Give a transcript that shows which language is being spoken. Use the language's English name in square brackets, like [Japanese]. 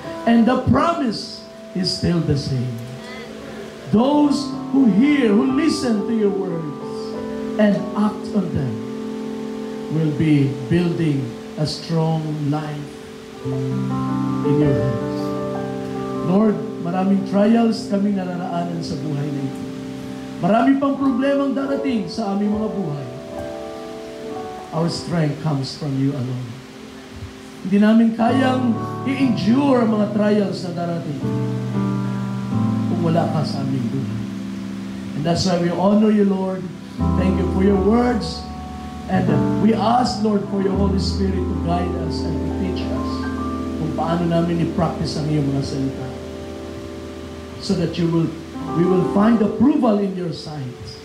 [English] And the promise is still the same. Those who hear, who listen to Your words and act on them will be building a strong life in Your hands. [Filipino] Lord, maraming trials kaming nararaanan sa buhay na ito. Marami pang problemang darating sa aming mga buhay. [English] Our strength comes from You alone. [Filipino] Hindi namin kayang i-endure ang mga trials na darating kung wala ka sa aming buhay. [English] And that's why we honor You, Lord. Thank You for Your words. And we ask, Lord, for Your Holy Spirit to guide us and to teach us [Filipino] kung paano namin i-practice ang Iyong mga salita. [English] So that we will find approval in Your sight.